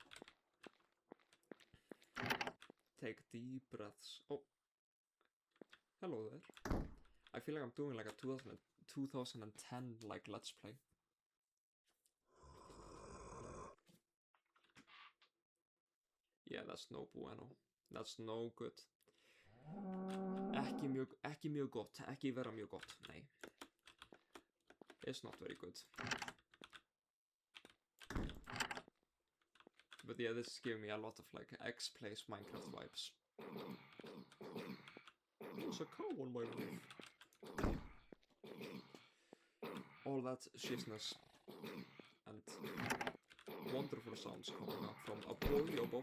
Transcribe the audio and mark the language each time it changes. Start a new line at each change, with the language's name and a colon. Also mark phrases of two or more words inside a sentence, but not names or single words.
English: Take deep breaths. Oh, Hello there. I feel like I'm doing like a 2010 like let's play. Yeah, that's
Spanish: no bueno.
English: That's no good.
Icelandic: Ekki mjög gott. Ekki vera mjög gott. Nei.
English: It's not very good. But yeah, this is giving me a lot of like X plays Minecraft vibes. There's a cow on my roof. All that shizness and wonderful sounds coming up from a boy above.